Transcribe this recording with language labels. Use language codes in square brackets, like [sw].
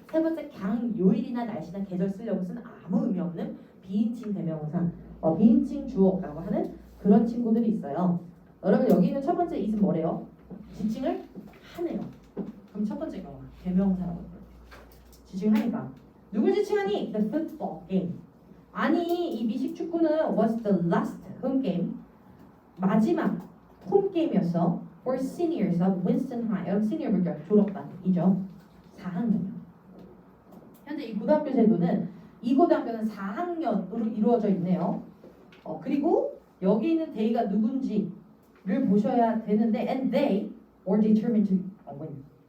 [ko] 세 번째 그냥 요일이나 날씨나 계절 쓰려고 쓴 아무 의미 없는 비인칭 대명사. 비인칭 주어라고 하는 그런 친구들이 있어요. 여러분 여기 있는 첫 번째 is은 뭐래요? 지칭을 하네요. 그럼 첫 번째 경우 대명사라고 해요. 지칭을 하니까 누굴 지칭하니? [en] The football game. [ko] 아니 이 미식 축구는 [en] was the last home game. [ko] 마지막 홈 게임이었어. [en] For seniors of Winston High. [ko] 시니어 물결 졸업반이죠. 4학년이요. 현재 이 고등학교 제도는 이 고등학교는 4학년으로 이루어져 있네요. 그리고 여기 있는 they가 누군지를 보셔야 되는데 [en] and they were determined to win.